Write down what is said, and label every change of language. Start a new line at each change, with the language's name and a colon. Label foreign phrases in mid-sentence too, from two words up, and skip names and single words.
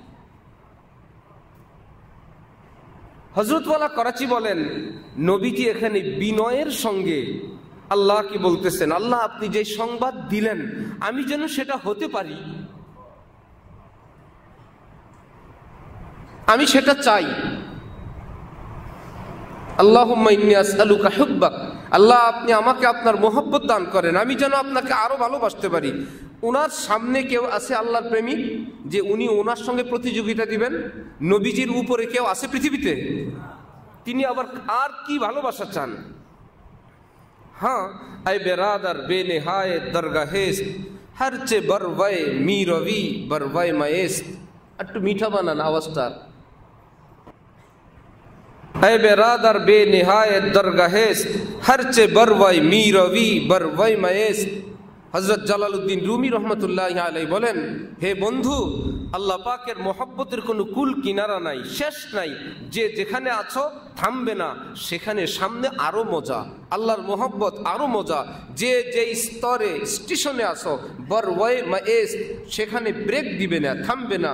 Bangla: হযরতওয়ালা করাচি বলেন, নবীজি এখানে বিনয়ের সঙ্গে আল্লাহ কি বলতেছেন, আল্লাহ আপনি যে সংবাদ দিলেন আমি যেন সেটা হতে পারি, আমি সেটা চাই।
Arabic: اللهم إني أسألك حبك,
Bangla: আল্লাহ আপনি আমাকে আপনার মহব্বত দান করেন, আমি যেন আপনাকে আরো ভালোবাসতে পারি। ওনার সামনে কেউ আছে আল্লাহর প্রেমিক যে উনি ওনার সঙ্গে প্রতিযোগিতা দিবেন? নবীজির উপরে কেউ আছে পৃথিবীতে? তিনি আবার আর কি ভালোবাসা চান?
Persian: هان ای برادر بی‌نهایت درگاهیست هر چه بر وی می‌روی بر وی مایست.
Bangla: একটু মিঠা বানান আওয়াজটা।
Persian: ای برادر بی‌نهایت درگاهیست هر چه بر وی می‌روی بر وی مایست.
Bangla: হযরত জালালউদ্দিন রুমি রহমতুল্লাহি আলাইহি বলেন, হে বন্ধু, আল্লাহ পাকের মহব্বতের কোনো কুল কিনারা নাই, শেষ নাই। যে যেখানে আছো থামবে না, সেখানে সামনে আরো মজা, আল্লাহর মহব্বত আরো মজা। যে যে স্তরে স্টেশনে আছো
Persian: بر وی مایست,
Bangla: সেখানে ব্রেক দিবে না, থামবে না।